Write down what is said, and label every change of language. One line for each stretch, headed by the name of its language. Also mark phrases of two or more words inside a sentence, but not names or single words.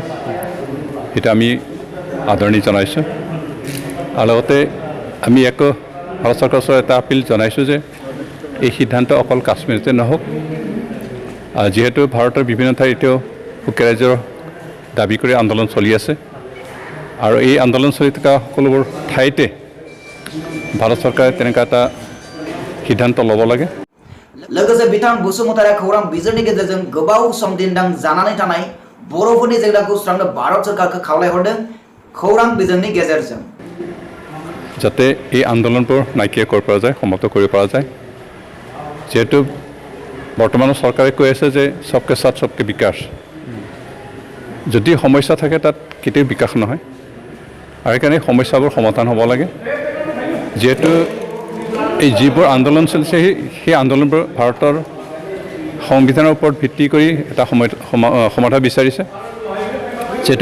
Assamese: সেইটো আমি আদৰণি জনাইছোঁ আৰু লগতে আমি আকৌ ভাৰত চৰকাৰৰ ওচৰত এটা আপিল জনাইছোঁ যে এই সিদ্ধান্ত অকল কাশ্মীৰতে নহওক যিহেতু ভাৰতৰ বিভিন্ন ঠাইত এতিয়াও সুকীয়া ৰাজ্যৰ দাবী কৰি আন্দোলন চলি আছে আৰু এই আন্দোলন চলি থকা সকলোবোৰ ঠাইতে ভাৰত চৰকাৰে তেনেকুৱা এটা সিদ্ধান্ত ল'ব লাগে
Bodo: लोगोसे बिथां बसुमतारिया खौरां बिजिरनि गेजेरजों गोबाव सम दिनदां जानानै थानाय बर'फोरनि जेंनाखौ सुस्रांनो भारत सरकारखौ खावलायहरदों खौरां बिजोंनि गेजेरजों
Assamese: যাতে এই আন্দোলনবোৰ নাইকিয়া কৰিব পৰা যায় সমাপ্ত কৰিব পৰা যায় যেহেতু বৰ্তমানৰ চৰকাৰে কৈ আছে যে
Hindi: सबके साथ सबके विकास
Assamese: যদি সমস্যা থাকে তাত কেতিয়াও বিকাশ নহয় আৰু সেইকাৰণে সমস্যাবোৰ সমাধান হ'ব লাগে যেহেতু এই যিবোৰ আন্দোলন চলিছে সেই আন্দোলনবোৰ ভাৰতৰ সংবিধানৰ ওপৰত ভিত্তি কৰি এটা সমাধান বিচাৰিছে যেহেতু